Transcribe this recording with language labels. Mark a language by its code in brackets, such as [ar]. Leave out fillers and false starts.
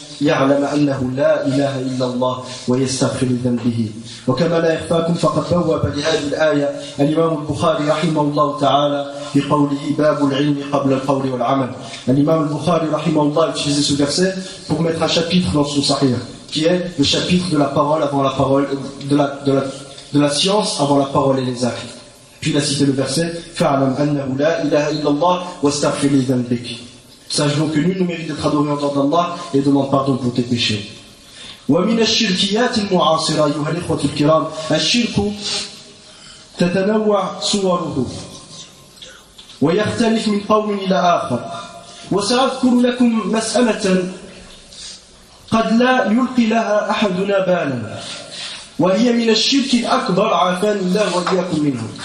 [ar] يعلم أنه لا إله إلا الله ويستغفر ذنبه. وكما لا يخفاكم فقد بوب لهذه الآية الإمام البخاري رحمه الله تعالى في قوله باب العلم قبل القول والعمل. الإمام البخاري رحمه الله في هذا [fr] الverset pour mettre un chapitre dans son sahih qui est le chapitre de la parole avant la parole de la science avant la parole et les actes. Puis il a cité le verset [ar] فعلم أنه لا إله إلا الله واستغفر ذنبك. [fr] Sache donc que nul ne mérite d'être adoré en dehors d'Allah et demande pardon pour tes péchés. [ar] ومن الشركيات المعاصرة أيها الإخوة الكرام الشرك تتنوع صوره ويختلف من قوم إلى آخر. وسأذكر لكم مسألة قد لا يلقي لها أحدنا بالا وهي من الشرك الأكبر عافاني الله وإياكم منه.